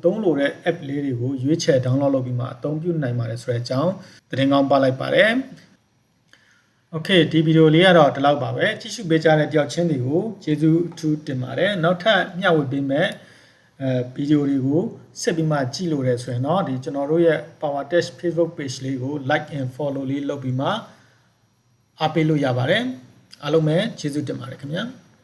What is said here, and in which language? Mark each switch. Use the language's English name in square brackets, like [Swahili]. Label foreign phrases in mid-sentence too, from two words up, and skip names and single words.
[Burmese] သုံးလိုတဲ့ app လေးတွေကိုရွေးချယ် download လုပ်ပြီးမှအသုံးပြုနိုင်ပါတယ်ဆိုတဲ့အကြောင်းသတင်းကောင်းပါလိုက်ပါတယ်Okay ဒီဗီဒီယိုလေးကတော့ဒီလောက်ပါပဲကြည့်ရှုပေးကြတဲ့တယောက်ချင်းတွေကိုကျေးဇူးအထူးတင်ပါတယ်နောက်ထပ်မျှဝေပေးမဲ့ဗီဒီယိုတွေကိုဆက်ပြီးမှကြည့်လို့ရဆိုရင်တော့ဒီကျွန်တော်တို့ရဲ့ Power Test Facebook page လေးကို [English] like and follow [Burmese] လေးလုပ်ပြီးမှအားပေးလို့ရပါတယ်အားလုံးပဲကျေးဇူးတင်ပါတယ်ခင်ဗျာ